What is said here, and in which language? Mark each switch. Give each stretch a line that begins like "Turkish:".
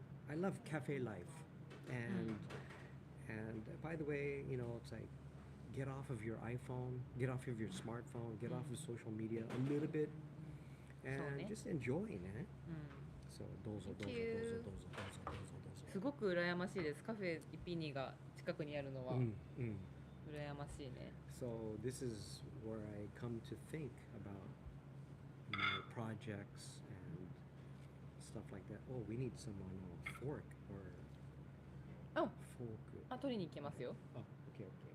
English: I love cafe life, and by the way, it's like get off of your iPhone, get off of your smartphone, get off of social media a little bit, and just enjoy, né?
Japanese: So どうぞどうぞどうぞどうぞどうぞどうぞどうぞ。すごく羨ましいです。カフェイピニが近くにあるのは羨ましいね。
English: So this is where I come to think about my projects and stuff like that. Oh, we need someone a fork or fork.
Japanese: あ、取りに行きますよ。
English: Oh, okay.